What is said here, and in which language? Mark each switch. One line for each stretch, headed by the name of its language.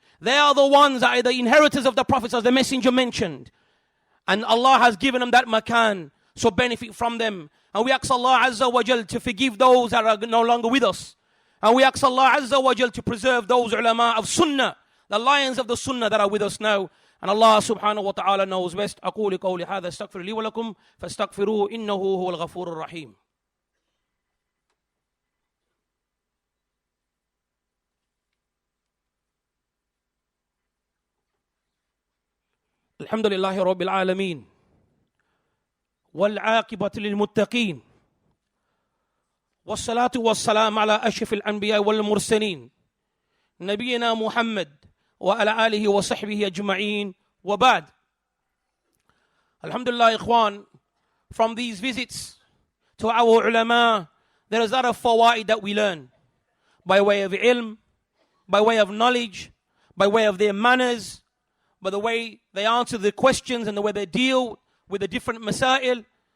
English: They are the ones that are the inheritors of the prophets, as the messenger mentioned. And Allah has given them that makan, so benefit from them. And we ask Allah Azza wa Jal to forgive those that are no longer with us. And we ask Allah Azza wa Jal to preserve those ulama of sunnah, the lions of the sunnah that are with us now. And Allah subhanahu wa ta'ala knows best.
Arabic: أقول قولي هذا استغفر لي ولكم فاستغفروه إنه هو الغفور الرحيم. الحمد لله رب العالمين والعاقبة للمتقين والصلاة والسلام على أشرف الأنبياء والمرسلين نبينا محمد وعلى آله وصحبه أجمعين وبعد.
English: Alhamdulillah, ikhwan, from these visits to our ulama, there is a lot of fawaid that we learn by way of ilm, by way of knowledge, by way of their manners, by the way they answer the questions and the way they deal with the different masail.